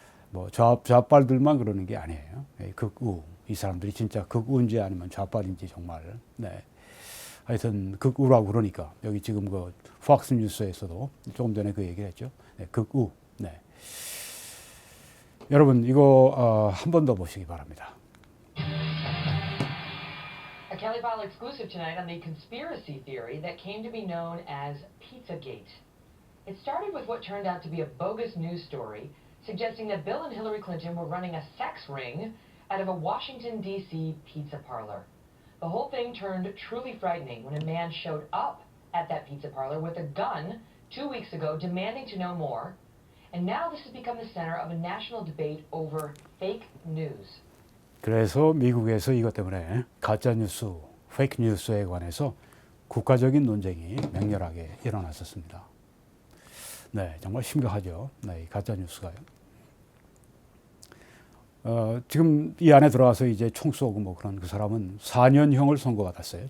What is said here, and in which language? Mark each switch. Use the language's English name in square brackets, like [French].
[Korean] 뭐 좌빨들만 그러는 게 아니에요. 극우. 이 사람들이 진짜 극우인지 아니면 좌빨인지 정말. 네. 하여튼 극우라고 그러니까 여기 지금 그 팍스 뉴스에서도 조금 전에 그 얘기를 했죠. 네. 극우. 네. 여러분 이거 한 번 더 보시기 바랍니다. [English] A Kelly File exclusive tonight on the conspiracy theory that came to be known as Pizzagate. It started with what turned out to be a bogus news story suggesting that Bill and Hillary Clinton were running a sex ring out of a Washington, D.C. pizza parlor. The whole thing turned truly frightening when a man showed up at that pizza parlor with a gun 2 weeks ago demanding to know more. And now this has become the center of a national debate over fake news. [Korean] 그래서 미국에서 이것 때문에 가짜 뉴스, 페이크 뉴스에 관해서 국가적인 논쟁이 맹렬하게 일어났었습니다. 네, 정말 심각하죠. 네, 이 가짜 뉴스가요. 지금 이 안에 들어와서 이제 총 쏘고 뭐 그런 그 사람은 4년형을 선고받았어요.